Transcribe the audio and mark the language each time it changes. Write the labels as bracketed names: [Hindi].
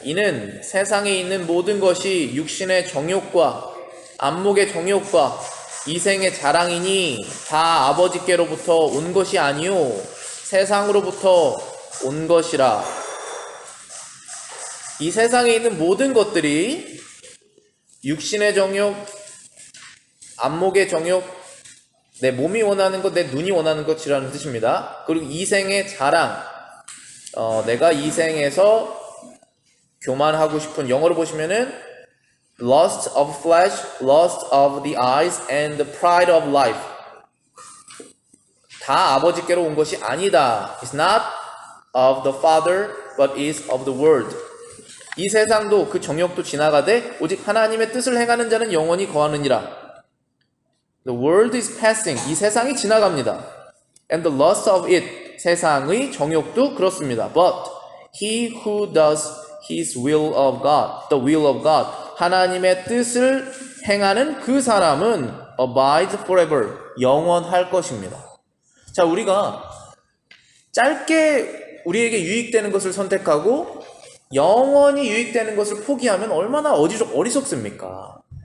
[Korean] 이는 세상에 있는 모든 것이 육신의 정욕과 안목의 정욕과 이생의 자랑이니 다 아버지께로부터 온 것이 아니요 세상으로부터 온 것이라. 이 세상에 있는 모든 것들이 육신의 정욕, 안목의 정욕, 내 몸이 원하는 것, 내 눈이 원하는 것이라는 뜻입니다. 그리고 이생의 자랑, 내가 이 생에서 교만하고 싶은, 영어로 보시면은 [English] lust of flesh, lust of the eyes, and the pride of life. [Korean] 다 아버지께로 온 것이 아니다. [English] It's not of the Father, but is of the world. [Korean] 이 세상도 그 정욕도 지나가되 오직 하나님의 뜻을 행하는 자는 영원히 거하느니라. [English] The world is passing. [Korean] 이 세상이 지나갑니다. [English] And the lust of it. [Korean] 세상의 정욕도 그렇습니다. [English] But he who does his will of God, the will of God. [Korean] 하나님의 뜻을 행하는 그 사람은 [English] abide forever. [Korean] 영원할 것입니다. 자, 우리가 짧게 우리에게 유익되는 것을 선택하고 영원히 유익되는 것을 포기하면 얼마나 어리석습니까?